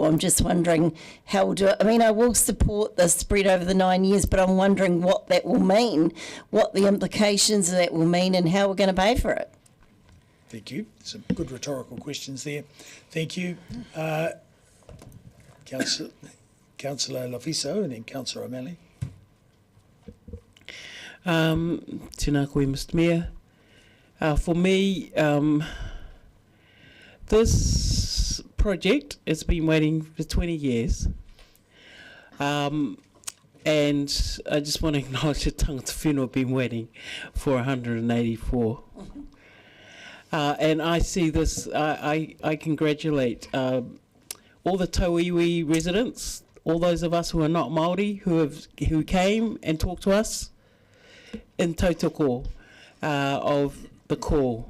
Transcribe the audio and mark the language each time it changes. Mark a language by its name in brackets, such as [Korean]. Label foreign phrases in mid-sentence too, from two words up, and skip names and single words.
[English] I'm just wondering how we'll do it. I mean, I will support this spread over the 9 years, but I'm wondering what that will mean, what the implications of that will mean, and how we're going to pay for it. Thank you. Some good rhetorical questions there. Thank you. Councillor Lafiso and then Councillor O'Malley. [Māori] Tēnā koe, [English] Mr. Mayor. For me, this project has been waiting for 20 years. And I just want to acknowledge that [Māori] tangata whenua [English] have been waiting for 184. And I see this, I congratulate all the Tauiwi residents, all those of us who are not Māori, who came and talked to us in tautoko of the call.